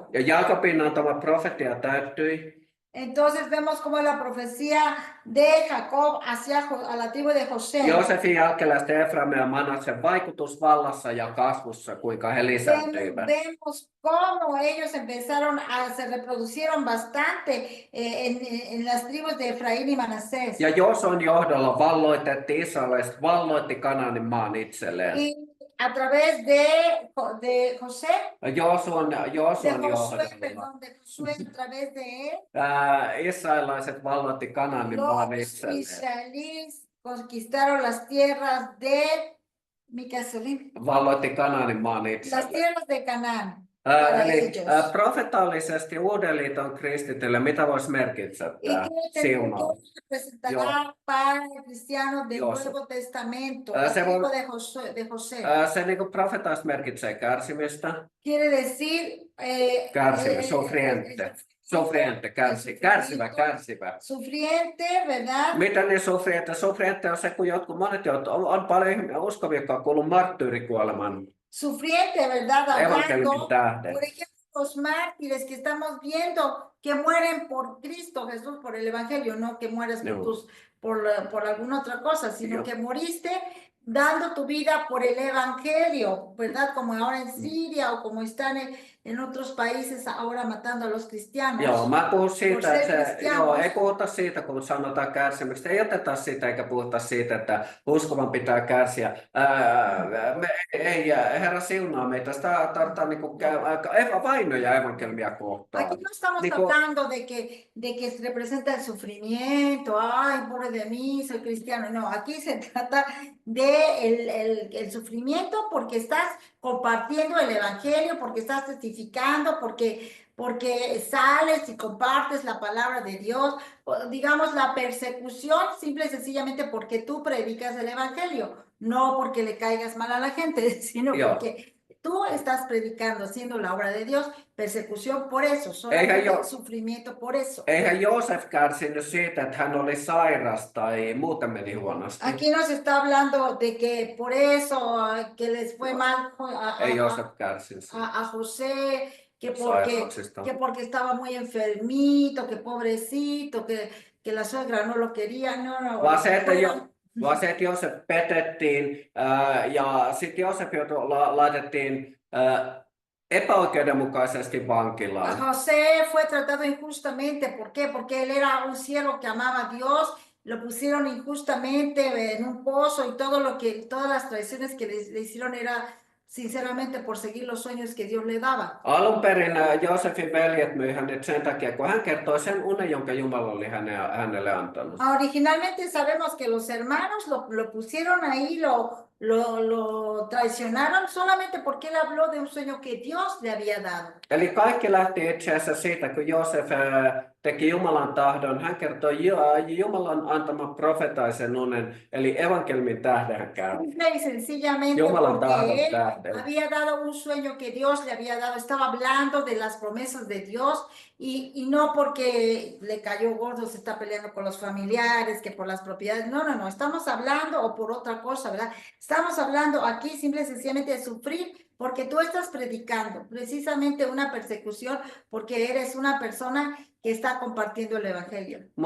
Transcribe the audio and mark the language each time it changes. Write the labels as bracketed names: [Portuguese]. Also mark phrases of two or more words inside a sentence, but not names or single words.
[Finnish] Ja Jaakobin antama profetia täyttyi. [Spanish] Entonces vemos como la profecía de Jacob hacia a la tribu de José. [Finnish] Joosefin jälkeläisten Efraim ja Manassen vaikutus vallassa ja kasvussa, kuinka he lisääntyivät. [Spanish] Vemos cómo ellos se reproducieron bastante en las tribus de Efraín y Manasés. [Finnish] Ja Joosuan johdolla valloitettiin Israelista, valloitti Kanaanin maan itselleen. [Spanish] Y a través de José, [Finnish] Joosuan [Spanish] de [Finnish] johdolla [Spanish] Josué, perdón, de Josué, a través de él, [Finnish] israelilaiset valloitti Kanaanin maan [Spanish] los [Finnish] itselleen. [Spanish] israelíes conquistaron las tierras de, [Finnish] mikä se oli? Valloitti Kanaanin maan [Spanish] Las [Finnish] itselleen. [Spanish] tierras de Canaán para [Finnish] Eli [Spanish] ellos. [Finnish] profetaalisesti Uuden liiton kristitylle, mitä voisi merkitä [Spanish] ¿Y [Finnish] tämä [Spanish] qué [Finnish] siunaus? [Spanish] representará para el cristiano del José. Nuevo Testamento? [Finnish] Se [Spanish] El [Finnish] voi- [Spanish] hijo de José. [Finnish] Se niin kuin profetaasti merkitsee kärsimistä, [Spanish] Quiere decir [Finnish] kärsimys, sofriente, kärsivä. [Spanish] Sufriente, ¿verdad? [Finnish] Mitä niin sofriente? Sofriente on se, kun monet on paljon ihmisiä uskovia, jotka on kuullut marttyyrikuoleman [Spanish] Sufriente, ¿verdad? [Finnish] evankeliumin [Spanish] Hablando, [Finnish] tähden. [Spanish] por ejemplo, los mártires que estamos viendo que mueren por Cristo Jesús, por el Evangelio, no que mueres No. por alguna otra cosa, sino No. que moriste dando tu vida por el Evangelio, ¿verdad? Como ahora en Siria o como están en otros países ahora matando a los cristianos. [Finnish] Joo, mä puhun siitä, [Spanish] Por ser [Finnish] että [Spanish] cristianos. [Finnish] ei puhuta siitä, kun sanotaan kärsimyksestä. Ei oteta siitä eikä puhuta siitä, että uskovan pitää kärsiä. Herra siunaa meitä. Sitä tarvitaan vainoja evankeliumia kohtaan. [Spanish] Aquí no estamos hablando de que se representa el sufrimiento, ay, pobre de mí, soy cristiano. No, aquí se trata de el sufrimiento porque estás compartiendo el evangelio, porque estás testificando, porque sales y compartes la palabra de Dios, digamos la persecución simple y sencillamente porque tú predicas el evangelio, no porque le caigas mal a la gente, sino porque tú estás predicando, haciendo la obra de Dios, persecución por eso, solamente sufrimiento por eso. [Finnish] Eihän Joosef kärsinyt siitä, että hän oli sairas tai muuten meni huonosti. [Spanish] Aquí nos está hablando de que por eso que les fue mal [Finnish] Ei Joosef kärsinyt [Spanish] a José, que [Finnish] sairauksista. [Spanish] porque estaba muy enfermito, que pobrecito, que la suegra no lo quería, no. [Finnish] Vaan se, että Joosef petettiin ja sitten Joosef laitettiin epäoikeudenmukaisesti vankilaan. [Spanish] José fue tratado injustamente, ¿por qué? Porque él era un siervo que amaba a Dios, lo pusieron injustamente en un pozo y todas las traiciones que le hicieron era sinceramente por seguir los sueños que Dios le daba. [Finnish] Alun perin Joosefin veljet myi hänet sen takia, kun hän kertoi sen unen, jonka Jumala oli hänelle antanut. [Spanish] Originalmente sabemos que los hermanos lo pusieron ahí, lo traicionaron solamente porque él habló de un sueño que Dios le había dado. [Finnish] Eli kaikki lähti itse asiassa siitä, kun Joosef teki Jumalan tahdon. Hän kertoi Jumalan antaman profetaisen unen, eli evankeliumin tähden hän käy. [Spanish] Y sencillamente [Finnish] Jumalan tahdon [Spanish] porque él [Finnish] tähden. [Spanish] había dado un sueño que Dios le había dado, estaba hablando de las promesas de Dios y no porque le cayó gordo, se está peleando con los familiares, que por las propiedades, no, estamos hablando o por otra cosa, ¿verdad? Estamos hablando aquí simple y sencillamente de sufrir porque tú estás predicando precisamente una persecución porque eres una persona que está compartiendo el evangelio.